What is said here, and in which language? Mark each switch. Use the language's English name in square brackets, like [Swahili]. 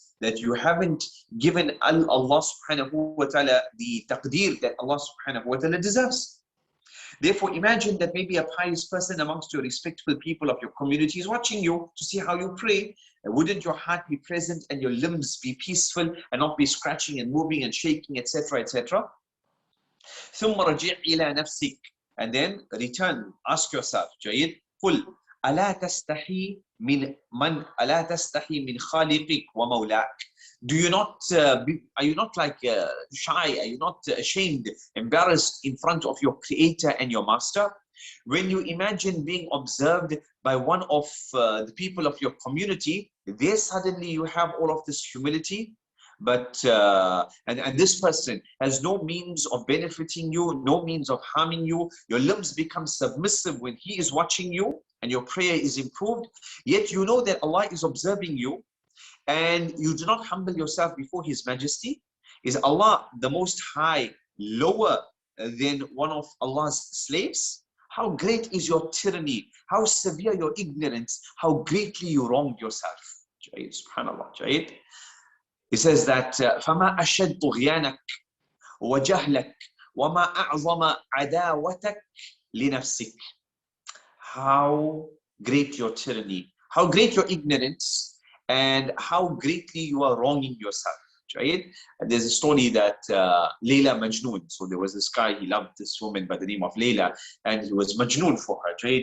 [English] That you haven't given Allah subhanahu wa ta'ala the taqdeer that Allah subhanahu wa ta'ala deserves. Therefore, imagine that maybe a pious person amongst your respectful people of your community is watching you to see how you pray. Wouldn't your heart be present and your limbs be peaceful and not be scratching and moving and shaking, etc., etc.? [Arabic] ثم رجع إلى نفسك, [English] and then return, ask yourself, [Arabic] جيد, قل ألا تستحي من خالقك ومولاك. [English] Do you not are you not like shy? Are you not ashamed, embarrassed in front of your creator and your master? When you imagine being observed by one of the people of your community, there suddenly you have all of this humility, but and this person has no means of benefiting you, no means of harming you. Your limbs become submissive when he is watching you and your prayer is improved, yet you know that Allah is observing you and you do not humble yourself before His Majesty. Is Allah the Most High lower than one of Allah's slaves? How great is your tyranny? How severe your ignorance? How greatly you wronged yourself. Subhanallah. He says that [Arabic] فَمَا أَشَدُّ غِيَانَكَ وَجَهْلَكَ وَمَا أَعْظَمَ عَدَاوَتَكَ لِنَفْسِكَ. [English] How great your tyranny, how great your ignorance, and how greatly you are wronging yourself. Right? And there's a story that Layla Majnoon. So there was this guy, he loved this woman by the name of Layla, and he was Majnoon for her. Right?